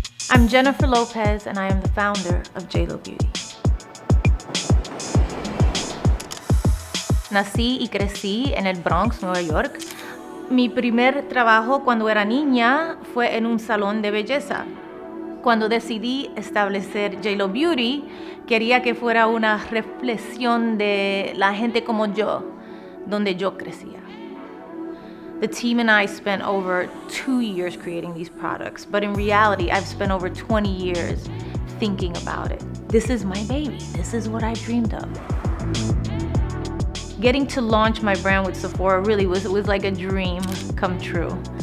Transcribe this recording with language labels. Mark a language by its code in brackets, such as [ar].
[en] I'm Jennifer Lopez, and I am the founder of JLo Beauty. [es] Nací y crecí en el Bronx, Nueva York. Mi primer trabajo cuando era niña fue en un salón de belleza. Cuando decidí establecer JLo Beauty, quería que fuera una reflexión de la gente como yo, donde yo crecía. [en] The team and I spent over 2 years creating these products, but in reality, I've spent over 20 years thinking about it. This is my baby. This is what I dreamed of. Getting to launch my brand with Sephora really was like a dream come true.